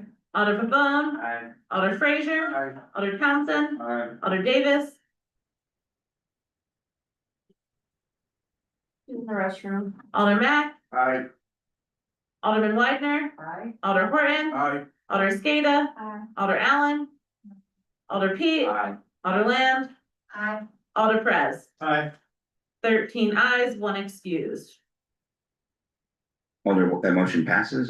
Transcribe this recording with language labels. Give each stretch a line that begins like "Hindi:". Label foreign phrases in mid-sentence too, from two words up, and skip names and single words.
English: Alder Pavone, Aye. Alder Frazier, Aye. Alder Townsend, Aye. Alder Davis. In the restroom. Alder Mack, Aye. Alderman Widener, Aye. Alder Horton, Aye. Alder Skada, Aye. Alder Allen, Alder Pete, Aye. Alder Land, Aye. Alder Perez. Aye. 13 ayes, 1 excused. Alder, that motion passes.